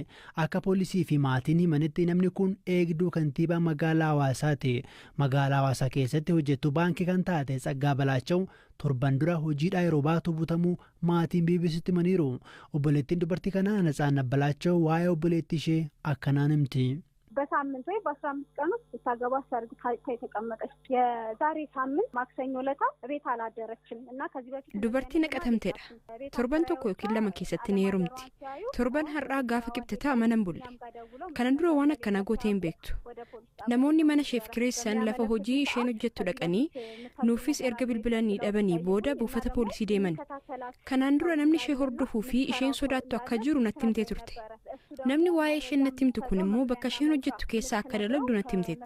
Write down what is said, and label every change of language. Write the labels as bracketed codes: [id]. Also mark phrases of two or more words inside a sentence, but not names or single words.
[om] Akka poolisii fi maatiin himanitti namni kun eegduu kantiibaa magaalaa Hawaasaati. Magaalaa Hawaasaa keessatti hojjettu baankii kan taate Tsaggaa Balaachaw torban dura hojiidhaa yeroo baatu butamuu maatiin BBC'tti himaniiru. Obboleettiin dubartii kanaa Natsaannat Balaachaw waa'ee obboleettii ishee akkanaan himti. [am] በሳምንት ወይ በ15 ቀን ውስጥ ታገባ ሰርግ ተቀመጠች የዛሬ ሳምንት ማክሰኞ ለታ ቤት አላደረችም እና ከዚህ በፊት [om] dubartii naqatamteedha torban tokko yookiin lama keessatti ni heerumti torban har'aa gaafa qibxataa mana bulle kana dura waan akkana gootee hin beektu namoonni mana sheef kireessan lafa hojii isheen hojjettu dhaqanii nuufis erga bilbilanii dhabanii booda buufata poolisii deeman kanaan dura namni ishee hordofuu fi isheen sodaattu akka jiru natti himtee turte namni waa'ee isheen natti himtu kun immoo bakka isheen hojjettu keessaa akka dalagdu natti himteetti.